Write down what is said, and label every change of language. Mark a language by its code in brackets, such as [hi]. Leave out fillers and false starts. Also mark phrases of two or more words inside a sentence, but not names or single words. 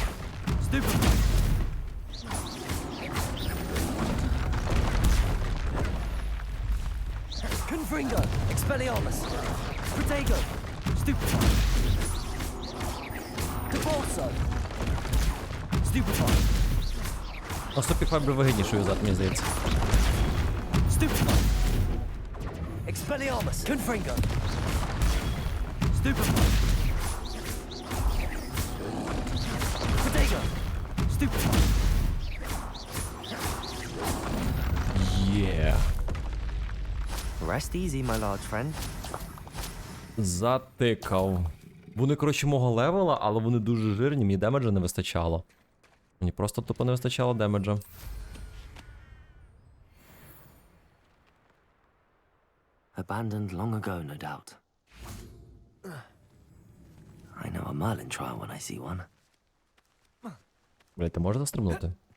[la] Stupefy. Confringo. Expelliarmus. Protego. Stupefy. Depulso. Stupefy. [uk] А Stupefy би вигідніше юзати, мені здається. [la] Stupefy. Expelliarmus. Confringo. Stupefy. Protego. Stupefy. [uk] Є. [en] Rest easy, my large friend. [uk] Затикав. Вони, коротше, мого левела, але вони дуже жирні, мені демеджа не вистачало. Мені просто тупо не вистачало демеджа. [en] Abandoned long ago, no doubt. I know a Merlin trial when I see one. [uk] Блядь, ти можеш застрибнути?